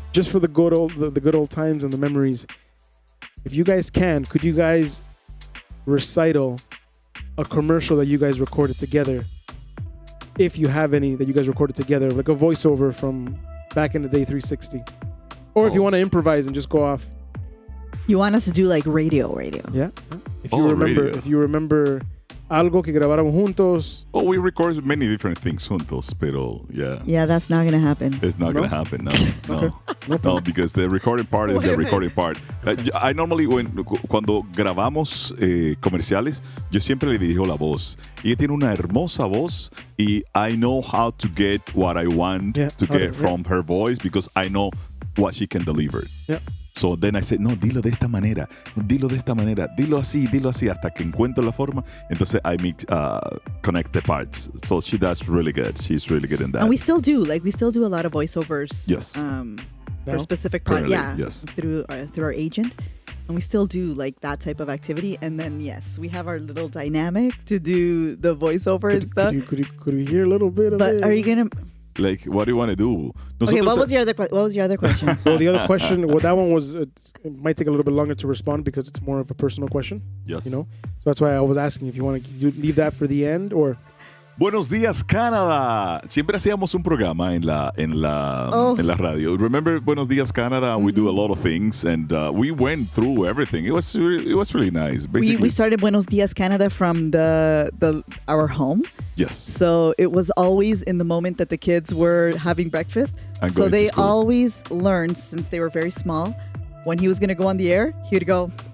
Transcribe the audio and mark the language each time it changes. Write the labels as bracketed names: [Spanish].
[English] Just for the good old times and the memories. If you guys can, could you guys recital a commercial that you guys recorded together? If you have any that you guys recorded together, like a voiceover from back in the day 360. Or if you want to improvise and just go off. You want us to do like radio. Yeah. If you remember [Spanish] algo que grabaron juntos. [English] Oh, we recorded many different things [Spanish] juntos, pero [English] yeah. Yeah, that's not going to happen. It's not going to happen, no. Okay. No, because the recording part is the recording part. I normally, [Spanish] cuando grabamos comerciales, yo siempre le dirijo la voz. Y ella tiene una hermosa voz y [English] I know how to get what I want to get from her voice because I know what she can deliver. Yeah. So then I said, [Spanish] no, dilo de esta manera, dilo así, hasta que encuentro la forma. Entonces [English] I connect the parts. So she does really good. She's really good in that. And we still do a lot of voiceovers. Yes. For specific part, yes. through our agent. And we still do like that type of activity. And then, yes, we have our little dynamic to do the voiceover and stuff. Could we hear a little bit of it? But are you going to... Like, what do you want to do? Okay, what was your other question? Well, the other question, that one was, it might take a little bit longer to respond because it's more of a personal question. Yes. You know? So that's why I was asking if you want to leave that for the end or... [Spanish] Buenos días, Canadá. Siempre hacíamos un programa en la radio. [English] Remember Buenos días, Canada? We do a lot of things, and we went through everything. It was really nice. Basically, we started Buenos Dias Canada from our home. Yes. So it was always in the moment that the kids were having breakfast. So they always learned since they were very small. When he was going to go on the air, he would go.